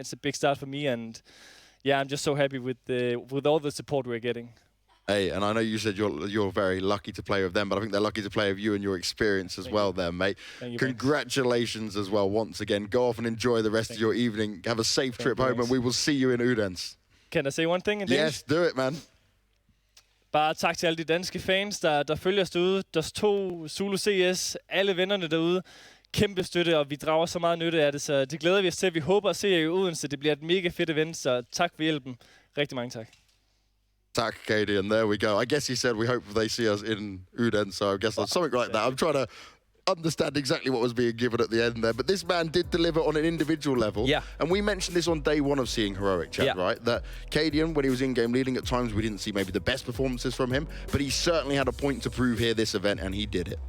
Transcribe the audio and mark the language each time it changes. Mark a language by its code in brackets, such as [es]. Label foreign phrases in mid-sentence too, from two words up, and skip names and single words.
[en] It's a big start for me, and yeah, I'm just so happy with all the support we're getting. Hey, and I know you said you're very lucky to play with them, but I think they're lucky to play with you and your experience as well there, mate. Congratulations as well once again. Go off and enjoy the rest of your evening. Have a safe trip home, and we will see you in Odense. Can I say one thing in Danish? Yes, do it, man. [da] Bare tak til alle de danske fans, der følger os derude. Dust2, Zulu CS, alle vennerne derude. Kæmpe støtte, og vi drager så meget nytte af det, så det glæder vi os til. Vi håber at se jer i Odense. Det bliver et mega fedt event, så tak for hjælpen. Rigtig mange tak. Tak, [en] Katie, and there we go. I guess he said we hope they see us in Uden, so I guess that's something like that. I'm trying to understand exactly what was being given at the end there, but this man did deliver on an individual level. Yeah. And we mentioned this on day one of seeing Heroic, Chad, right? That Cadian, when he was in-game leading, at times we didn't see maybe the best performances from him, but he certainly had a point to prove here this event, and he did it.